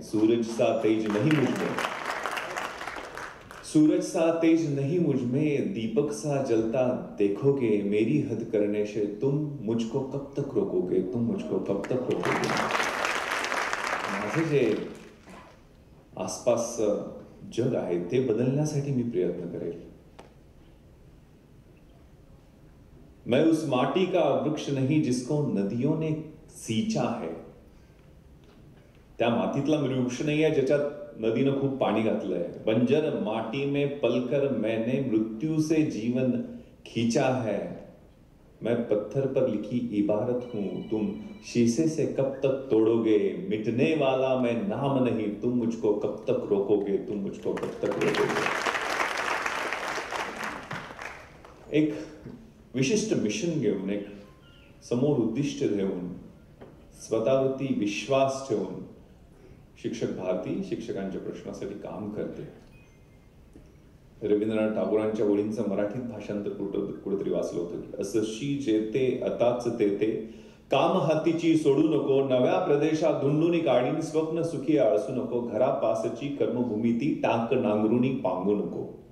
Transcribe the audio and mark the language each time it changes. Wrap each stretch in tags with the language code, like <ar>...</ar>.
<hi>सूरज सा तेज नहीं मुझ में, सूरज सा तेज नहीं मुझ में, दीपक सा जलता देखोगे, मेरी हद करने से तुम मुझको कब तक रोकोगे, तुम मुझको कब तक रोकोगे.</hi> <mr>माझे जे आसपास जग आहे ते बदलण्यासाठी मी प्रयत्न करेल.</mr> <hi>मैं उस माटी का वृक्ष नहीं जिसको नदियों ने सींचा है.</hi> <mr>त्या मातीतला वृक्ष नाही आहे ज्याच्यात नदीनं खूप पाणी घातलंय.</mr> <hi>बंजर माटी में पलकर मैंने मृत्यू से जीवन खींचा है. मैं पत्थर पर लिखी इबारत हूं, तुम शीशे से कब तक तोड़ोगे. मिटने वाला मैं नाम नहीं, तुम मुझको कब तक रोकोगे, तुम मुझको कब तक रोकोगे.</hi> <mr>एक विशिष्ट मिशन घेऊन, एक समोर उद्दिष्ट घेऊन, स्वतःवरती विश्वास ठेवून शिक्षक भारती शिक्षकांच्या प्रश्नासाठी काम करते. रवींद्रनाथ टागोरांच्या ओळींचं मराठीत भाषांतर कुठेतरी वाचलं होतं की असशी जेते अताच तेते, काम हातीची सोडू नको, नव्या प्रदेशात धुंडुनी काढीन, स्वप्न सुखी आळसू नको, घरापासची कर्मभूमी ती टाक नांगरुणी पांगू नको.</mr>